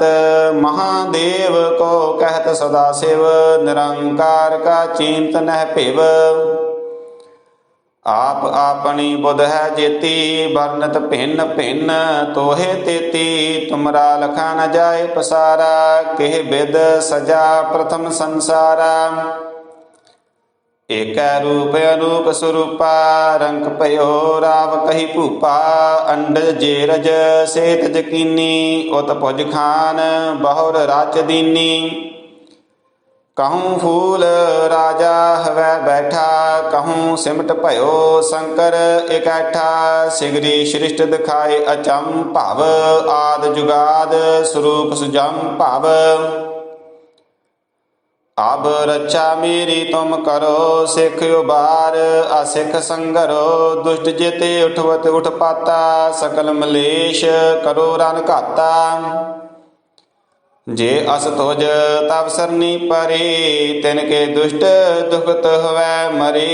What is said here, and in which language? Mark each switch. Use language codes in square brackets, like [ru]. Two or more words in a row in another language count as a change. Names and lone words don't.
[bra] महादेव को कहत सदा शिव, निरंकार का चिंत नह पिव। आप आपनी बुध है जेती, वर्णत भिन्न भिन्न तोहे तेती। तुमरा लखा न जाए पसारा, केह बिद सजा प्रथम संसारा। एकै रूप अनूप सरूपा, रंग भइओ राव कही भूपा। अंडज जेरज सेत जकीनी, उत भुज खान बहुर राच दीनी। कहूँ फूल राजा हवै बैठा, कहूँ सिमट भयो शंकर इकैठा। सिगरी सृष्ट दिखाए अचम भव, आद जुगाद स्वरूप सुजम भव। अब रक्षा मेरी तुम करो, सिख उबार असिख संगरो। दुष्ट जेते उठवत उठ पाता, सकल मलेश करो रन घाता। जे अस तुझ तब सरनी परे, तिनके दुष्ट दुखत हुवै मरे।